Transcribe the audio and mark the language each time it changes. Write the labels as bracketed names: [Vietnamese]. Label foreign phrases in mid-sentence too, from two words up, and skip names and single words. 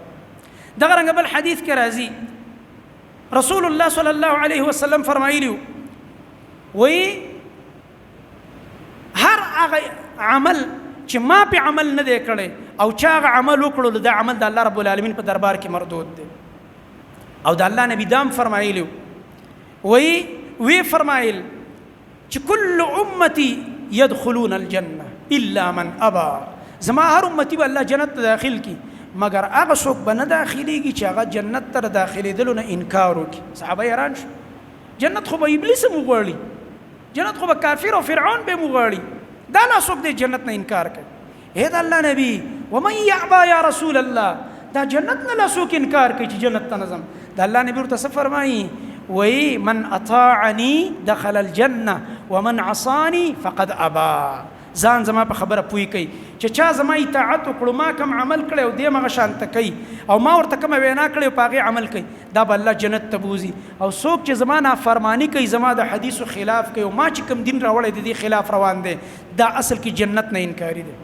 [Pashto] دغه رنګ بل حدیث کې راځي رسول الله [Arabic] صلی الله علیه وسلم [Pashto] فرمایلی وی هر هغه عمل چې ما په عمل نه دی کړی او چا هغه عمل وکړو دا عمل د الله رب العالمین په دربار کې مردود دی. او د الله نبی دام فرمایلی وی فرمایل چې [Arabic] کل امتی يدخلون الجنه الا من ابى، [Pashto] زما هر امتی به الله جنت ته داخل کی مگر هغه څوک به نه داخليږي چې هغه جنت ته داخلېدلو نه انکار وکړي. صحابه حیران شو، جنت خو به ابلیس هم وغواړي، جنت خو به کافر او فرعون به هم وغواړي، دا نه څوک دی جنت نه انکار کوي. اے د الله نبی [Arabic] ومن يعبى یا رسول الله، [Pashto] دا جنت نه څوک انکار کوي چې جنت ته نظم. د الله نبی ورته څه فرمایي وی [Arabic] من اطاعني دخل الجنه ومن عصاني فقد ابى. [Pashto] ځان زما په خبره پوي کوي چې چا زما اطاعت وکړو ما کوم عمل کړی او دې مغه شانته کوي او ما ورته کوم وینا کړی او پاغه عمل کوي دا به الله جنت ته بوزي. او څوک چې زما نافرمانی کوي زما د حدیثو خلاف کوي او ما چې کوم دین راوړی د دې خلاف روان دی دا اصل کې جنت نه انکاری دی.